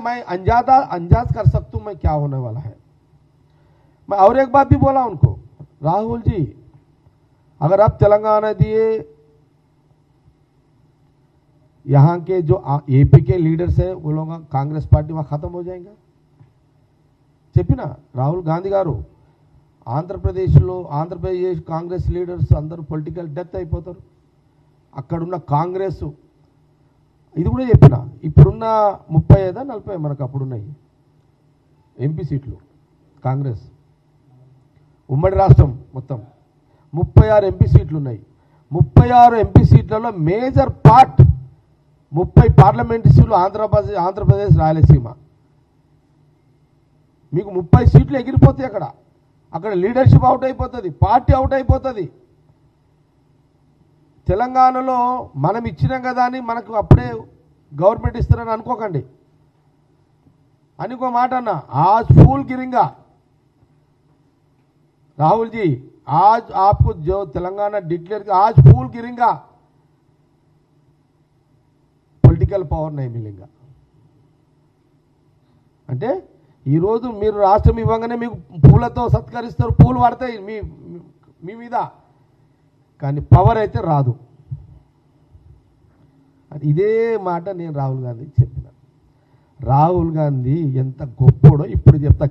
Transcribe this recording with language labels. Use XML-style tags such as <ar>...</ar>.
<hi>मैं अंदाज कर सकता हूं मैं क्या होने वाला है। मैं और एक बात भी बोला उनको, राहुल जी अगर आप तेलंगाना दिए, यहां के जो एपी के लीडर्स है वो लोग कांग्रेस पार्टी वहां खत्म हो जाएगा।</hi> <te>చెప్పినా రాహుల్ గాంధీ గారు ఆంధ్రప్రదేశ్ కాంగ్రెస్ లీడర్స్ అందరూ పొలిటికల్ డెత్ అయిపోతారు, అక్కడున్న కాంగ్రెస్ ఇది కూడా చెప్పిన। ఇప్పుడున్న 35-40 మనకు అప్పుడున్నాయి ఎంపీ సీట్లు కాంగ్రెస్, ఉమ్మడి రాష్ట్రం మొత్తం 36 ఎంపీ సీట్లు ఉన్నాయి। 36 ఎంపీ సీట్లలో మేజర్ పార్ట్ 30 పార్లమెంటు సీట్లు ఆంధ్రప్రదేశ్ రాయలసీమ। మీకు 30 సీట్లు ఎగిరిపోతాయి అక్కడ లీడర్షిప్ అవుట్ అయిపోతుంది, పార్టీ అవుట్ అయిపోతుంది। తెలంగాణలో మనం ఇచ్చినాం కదా అని మనకు అప్పుడే గవర్నమెంట్ ఇస్తారని అనుకోకండి। అనుకో మాట అన్న,</te> <hi>आज फूल गिरेगा राहुल जी, आज आपको जो तेलंगाना डिक्लेयर किया, आज फूल गिरेगा, పొలిటికల్ పవర్ नहीं मिलेगा।</hi> <te>అంటే ఈరోజు మీరు రాష్ట్రం ఇవ్వగానే మీకు పూలతో సత్కరిస్తారు, పూలు పడతాయి మీ మీద, కానీ పవర్ అయితే రాదు। ఇదే మాట నేను రాహుల్ గాంధీకి చెప్పిన। రాహుల్ గాంధీ ఎంత గొప్పోడో ఇప్పుడు చెప్తా।</te>